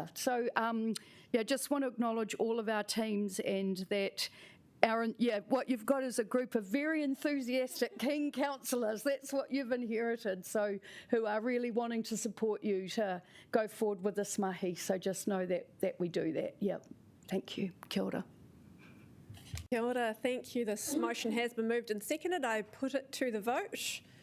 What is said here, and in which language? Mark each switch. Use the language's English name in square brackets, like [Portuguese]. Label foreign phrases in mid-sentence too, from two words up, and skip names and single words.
[English] So, yeah, just want to acknowledge all of our teams, and that what you've got is a group of very enthusiastic keen councillors. That's what you've inherited, so who are really wanting to support you to go forward with this mahi. So just know that we do that. Yep. Thank you. [Māori] Kia ora. Kia ora. [English] Thank you. This motion has been moved and seconded. I put it to the vote.